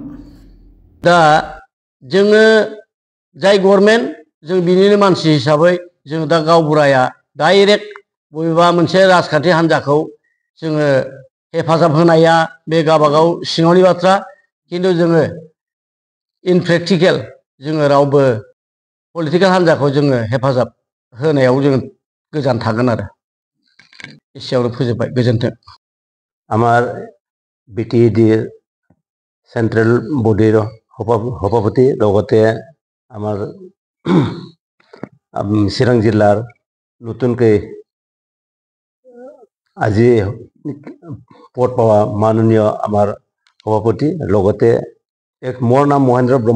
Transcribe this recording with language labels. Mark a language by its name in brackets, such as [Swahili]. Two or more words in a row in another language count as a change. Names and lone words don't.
[Bodo] दा जोङो जाय गभर्नमेन्ट जों बिनिनो मानसि हिसाबै जों दा गावबुराया डाइरेक्ट बबेबा मोनसे राजखान्थि हान्जाखौ जोङो हेफाजाब होनाया बे गावबागाव सिङावनि बाथ्रा, खिन्थु जोङो [English] in practical [Bodo] जोङो रावबो पलिटिकेल हान्जाखौ जोङो हेफाजाब होनायाव जोङो गोजान थागोन आरो। एसेयावनो फोजोबबाय, गोजोन्थों। [Assamese] আমার বিটিএডির [English] central body-r [Assamese] সভাপতি লগতে আমার চিৰাং জিলাৰ নতুনকৈ আজি পদ পোৱা মাননীয় আমাৰ সভাপতি, লগতে মোৰ নাম মহেন্দ্ৰ ব্ৰহ্ম।